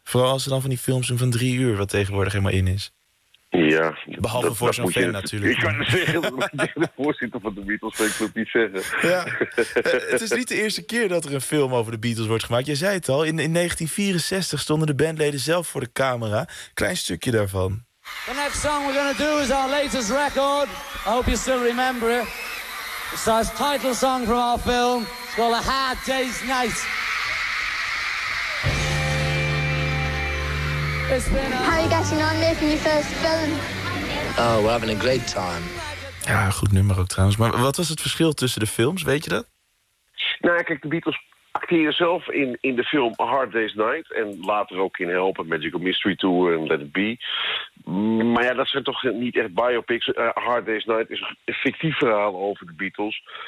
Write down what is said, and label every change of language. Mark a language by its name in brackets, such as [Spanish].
[Dutch] Vooral als er dan van die films van 3 uur wat tegenwoordig helemaal in is. Ja, behalve voor zo'n fan natuurlijk. Ik kan het zeggen, de voorzitter van de Beatles, ik wil het niet zeggen. Ja. Het is niet de eerste keer dat er een film over de Beatles wordt gemaakt. Jij zei het al, in 1964 stonden de bandleden zelf voor de camera. Klein stukje daarvan. [English] The next song we're gonna do is our latest record. I hope you still remember it. It's our title song from our film. It's called A Hard Day's Night. How are you getting on making your first film? Oh, we're having a great time. [Dutch] Ja, goed nummer ook trouwens. Maar wat was het verschil tussen de films, weet je dat? Nou, kijk, de Beatles acteren zelf in de film A Hard Day's Night. En later ook in Help, Magical Mystery Tour en Let It Be. Maar ja, dat zijn toch niet echt biopics. A Hard Day's Night is een fictief verhaal over de Beatles.